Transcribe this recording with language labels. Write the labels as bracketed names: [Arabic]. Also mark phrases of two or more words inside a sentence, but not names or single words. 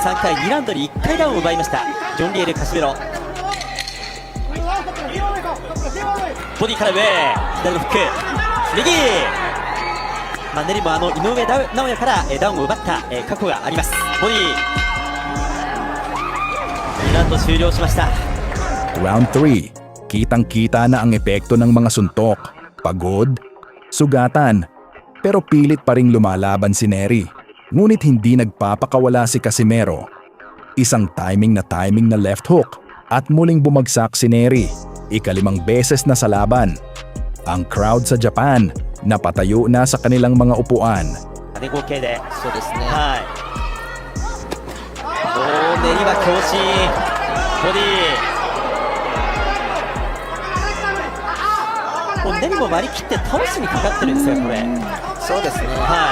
[Japanese] 3 回2ラウンドに1回ダウンを奪いましたジョン・リエル・カシメロ。ボディから上、左のフック、右、ネリも井上尚弥からダウンを奪った過去があります。ボディ2ラウンド終了しました。 [Filipino] Round 3, kitang-kita na ang epekto ng mga suntok, pagod, sugatan, pero pilit pa ring lumalaban si Nery. Ngunit hindi nagpapakawala si Casimero. Isang timing na left hook at muling bumagsak si Nery, ika-5 beses na sa laban. Ang crowd sa Japan napatayo na sa kanilang mga upuan. [Japanese] 合計でそうですね。はい。練りは強振、ボディ。もう練りも割り切って倒しにかかってるんですよこれ。そうですね。は